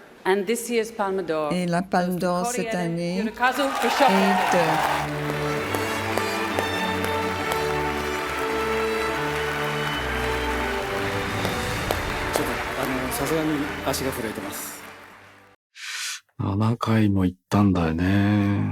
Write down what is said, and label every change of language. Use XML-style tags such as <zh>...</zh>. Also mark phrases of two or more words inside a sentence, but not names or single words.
<fr>Et la Palme d'Or cette année est de...</fr> <ja>さすがに足が震えてます。 7回も行ったんだよね。</ja>